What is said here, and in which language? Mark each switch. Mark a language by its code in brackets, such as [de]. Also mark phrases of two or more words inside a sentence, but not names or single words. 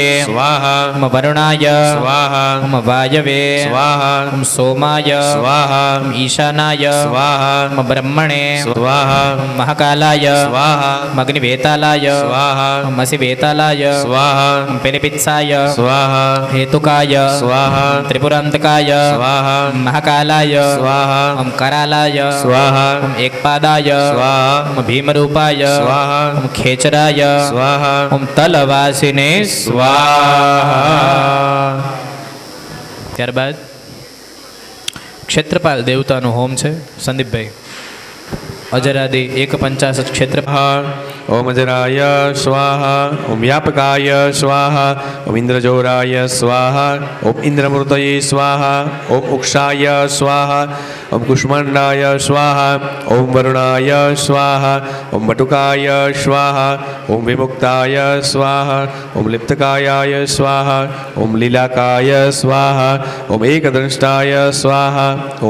[sa] સ્વાહા ઓમ વરુણાય સ્વાહા ઓમ વાયવે સ્વાહા ઓમ સોમાય સ્વાહા ઓમ ઈશાનાય સ્વાહા ઓમ બ્રહ્મણે સ્વાહા ઓમ મહાકાલાય સ્વાહા ઓમ અગ્નિવેતાલાય સ્વાહા ઓમ અસિવેતાલાય સ્વાહા ઓમ પિલિપિત્સાય સ્વાહા हेतुकाय સ્વાહા त्रिपुरान्तकाय સ્વાહા ओम महाकालाय સ્વાહા ओम करालाय સ્વાહા ओम एकपादाय સ્વાહા ओम भीमरूपाय સ્વાહા ओम खेचराय સ્વાહા ओम तलवासिने સ્વાહા. [gu] ત્યારબાદ ક્ષેત્રપાલ દેવતાનો હોમ છે. સંદીપભાઈ અજરાદી 150 ક્ષેત્રપાલ. [sa] ઓમ અજરાય સ્વાહા ઓમ વ્યાપકાય સ્વાહા ઓમ ઇન્દ્રજોરાય સ્વાહા ઓમ ઇન્દ્રમૃતયે સ્વાહા ઓમ ઉક્ષાય સ્વાહા ઓમ કુષ્માંડાય સ્વાહા ઓમ વરુણાય સ્વાહા ઓમ વટુકાય સ્વાહા ઓમ વિમુક્તાય સ્વાહા ઓમ લિપ્તકાયાય સ્વાહા ઓમ લીલાકાય સ્વાહા ઓમ એકદંષ્ટાય સ્વાહા ઓમ